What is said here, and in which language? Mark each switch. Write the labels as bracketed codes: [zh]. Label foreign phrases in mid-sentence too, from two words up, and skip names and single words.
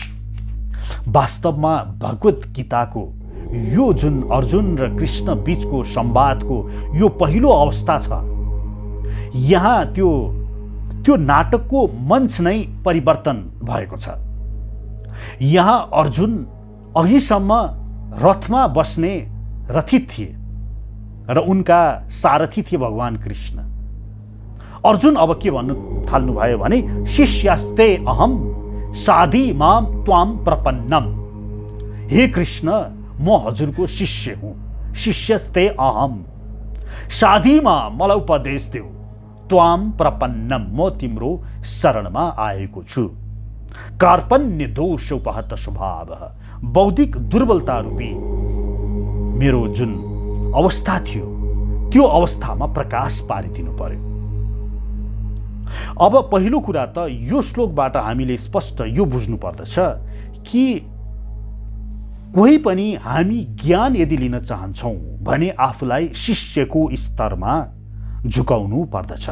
[ne] वास्तवमा भगवत गीताको यो जुन अर्जुन र कृष्ण बीचको संवादको यो पहिलो अवस्था छ, यहाँ त्यो नाटकको मञ्च नै परिवर्तन भएको छ। यहाँ अर्जुन अघिसम्म रथमा बस्ने रथी थिए र उनका सारथी थिए भगवान कृष्ण। अर्जुन अब के भन्नु थाल्नुभयो भने, [sa] शिष्यस्ते अहम साधी मां त्वां प्रपन्नम। [ne] हे कृष्ण, म हजुरको शिष्य हुँ, [sa] शिष्यस्ते अहम साधी मां, [ne] मलाई उपदेश देऊ, [sa] त्वां प्रपन्नम, [ne] म तिम्रो शरणमा आएको छु। [sa] कार्पण्य दोष उपहत स्वभावः, [ne] बौद्धिक दुर्बलता रूपी मेरो जुन अवस्था थियो त्यो अवस्थामा प्रकाश पारिदिनु पर्यो। अब पहिलो कुरा त यो श्लोकबाट हामीले स्पष्ट यो बुझ्नु पर्दछ कि कोही पनि हामी ज्ञान यदि लिन चाहन्छौँ भने आफूलाई शिष्यको स्तरमा झुकाउनु पर्दछ।